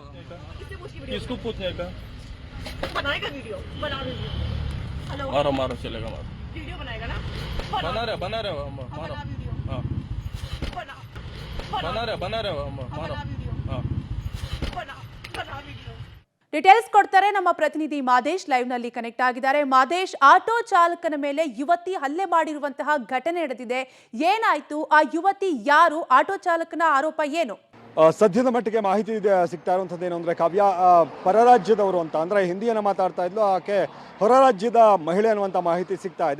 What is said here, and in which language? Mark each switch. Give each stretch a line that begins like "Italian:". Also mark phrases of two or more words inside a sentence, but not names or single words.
Hindi: इससे कुछ वीडियो किसको पूछने का बनाएगा वीडियो बना वीडियो मारो चलेगा मारो वीडियो बनाएगा ना बना रहे मारो वीडियो हाँ बना रहे मारो हाँ बना वीडियो
Kannada: ಡೀಟೇಲ್ಸ್ ಕೊಡ್ತಾರೆ ನಮ್ಮ ಪ್ರತಿನಿಧಿ ಮಾದೇಶ್, ಲೈವ್ ನಲ್ಲಿ ಕನೆಕ್ಟ್ ಆಗಿದ್ದಾರೆ. ಮಾದೇಶ್, ಆಟೋ ಚಾಲಕನ ಮೇಲೆ ಯುವತಿ ಹಲ್ಲೆ ಮಾಡಿರುವಂತಹ ಘಟನೆ ನಡೆದಿದೆ, ಏನಾಯ್ತು? ಆ ಯುವತಿ ಯಾರು? ಆಟೋ ಚಾಲಕನ ಆರೋಪ ಏನು? ಸದ್ಯದ ಮಟ್ಟಿಗೆ ಮಾಹಿತಿ ಸಿಗ್ತಾ ಇರುವಂಥದ್ದು ಏನು ಅಂದರೆ, ಕಾವ್ಯ ಪರರಾಜ್ಯದವರು ಅಂತ, ಅಂದರೆ ಹಿಂದಿಯನ್ನು ಮಾತಾಡ್ತಾ ಇದ್ಲು, ಆಕೆ ಹೊರ ರಾಜ್ಯದ ಮಹಿಳೆ ಅನ್ನುವಂಥ ಮಾಹಿತಿ ಸಿಗ್ತಾ ಇದೆ.